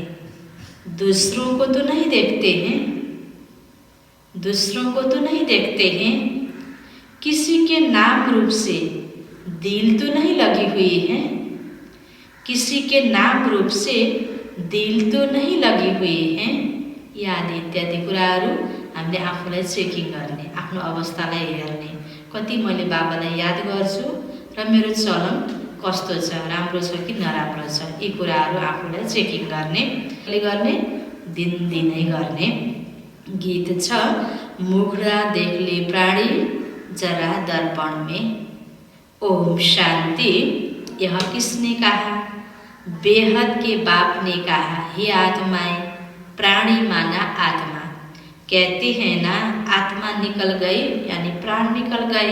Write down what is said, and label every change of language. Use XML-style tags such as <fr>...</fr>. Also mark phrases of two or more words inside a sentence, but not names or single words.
<hi>दूसरों को तो नहीं देखते हैं, दूसरों को तो नहीं देखते हैं। किसी के नाम रूप से दिल तो नहीं लगी हुई है, किसी के नाम रूप से दिल तो नहीं लगी हुई है।</hi> <ne>याद इत्यादि कुराहरू हामीले आफूलाई चेकिङ गर्ने, आफ्नो अवस्थालाई हेर्ने, कति मैले बाबालाई याद गर्छु र मेरो चलन कस्तो छ, राम्रो छ कि नराम्रो छ, यी कुराहरू आफूलाई चेकिङ गर्ने दिनदिनै गर्ने। गीत छ,</ne> <hi>मुखडा देखले प्राणी जरा दर्पण में। ओम शांति। यह किसने कहा? बेहद के बाप ने कहा, हे आत्माएं, प्राणी माना आत्मा। कहते हैं ना, आत्मा निकल गई यानी प्राण निकल गए।</hi>